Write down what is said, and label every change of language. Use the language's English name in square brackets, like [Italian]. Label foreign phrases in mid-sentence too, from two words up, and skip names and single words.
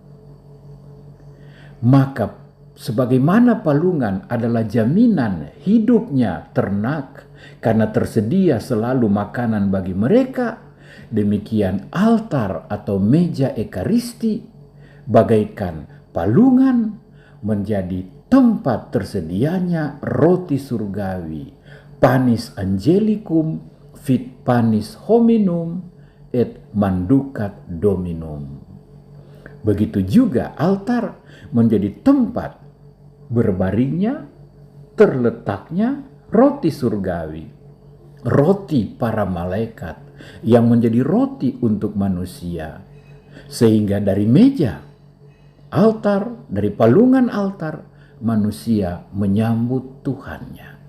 [Indonesian] Maka sebagaimana palungan adalah jaminan hidupnya ternak karena tersedia selalu makanan bagi mereka, demikian altar atau meja ekaristi bagaikan palungan menjadi tempat tersedianya roti surgawi, [Latin] panis angelicum fit panis hominum et manducat dominum. [Indonesian] Begitu juga altar menjadi tempat berbaringnya, terletaknya roti surgawi, roti para malaikat yang menjadi roti untuk manusia. Sehingga dari meja altar, dari palungan altar, manusia menyambut Tuhannya.